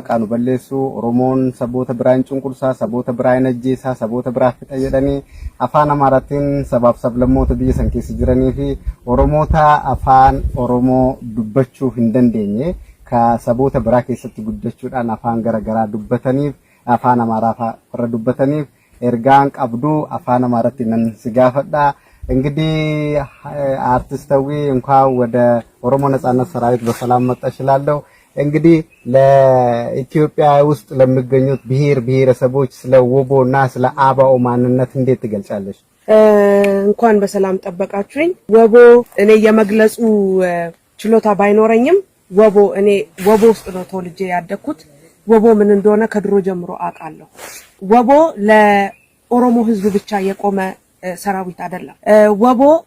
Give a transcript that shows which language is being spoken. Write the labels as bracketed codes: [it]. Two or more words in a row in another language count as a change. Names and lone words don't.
[om] nu balleessu Oromoon saboota biraan cunqursaa saboota biraan ajjeesaa saboota biraa fixa jedhanii afaan Amaaraatiin sabaaf sablammoota biyya san keessa jiranii fi Oromoota afaan Oromoo dubbachuu hin dandeenye ka saboota biraa keessatti guddachuudhaan afaan garagaraa dubbataniif afaan Amaaraa warra dubbataniif ergaan qabdu afaan Amaaraatti nan si gaafadha [am] እንግዲህ አርቲስታዊ እንኳን ወደ ኦሮሞ ነጻነት ሰራዊት በሰላም መጣሽ እላለሁ እንግዲህ ለኢትዮጵያ ውስጥ ለሚገኙት ብሔር ብሔረሰቦች ስለ ወቦና ስለ አባኦ ማንነት እንዴት ትገልጻለሽ እንኳን በሰላም ጠበቃችሁኝ ወቦ እኔ የመግለጹ ችሎታ ባይኖረኝም ወቦ እኔ ወቦ ውስጥ ነው ተወልጄ ያደኩት ወቦ ምን እንደሆነ ከድሮ ጀምሮ አውቃለሁ ወቦ ለኦሮሞ ህዝብ ብቻ የቆመ ሰራዊት አይደለም ወቦ